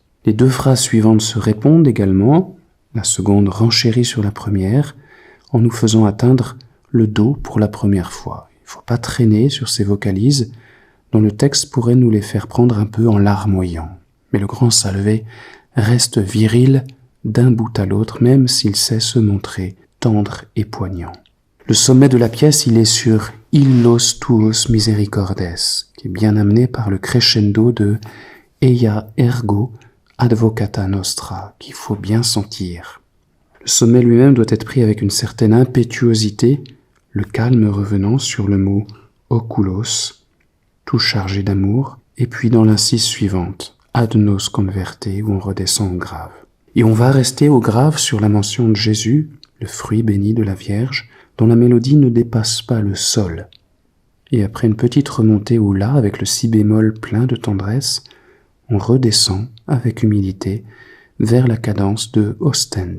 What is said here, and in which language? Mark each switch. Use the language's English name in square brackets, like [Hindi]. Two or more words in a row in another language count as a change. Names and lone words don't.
[French] Les deux phrases suivantes se répondent également, la seconde renchérit sur la première en nous faisant atteindre le Do pour la première fois. Il ne faut pas traîner sur ces vocalises dont le texte pourrait nous les faire prendre un peu en larmoyant. Mais le grand Salvé reste viril d'un bout à l'autre, même s'il sait se montrer tendre et poignant. Le sommet de la pièce, il est sur [Latin] Illos tuos misericordes, [French] qui est bien amené par le crescendo de [Latin] Eia ergo advocata nostra, [French] qu'il faut bien sentir. Le sommet lui-même doit être pris avec une certaine impétuosité, le calme revenant sur le mot oculos, tout chargé d'amour, et puis dans l'incise suivante, [Latin] ad nos converte, [French] où on redescend au grave. Et on va rester au grave sur la mention de Jésus, le fruit béni de la Vierge, dont la mélodie ne dépasse pas le sol. Et après une petite remontée au La avec le si bémol plein de tendresse, on redescend avec humilité vers la cadence de Ostende.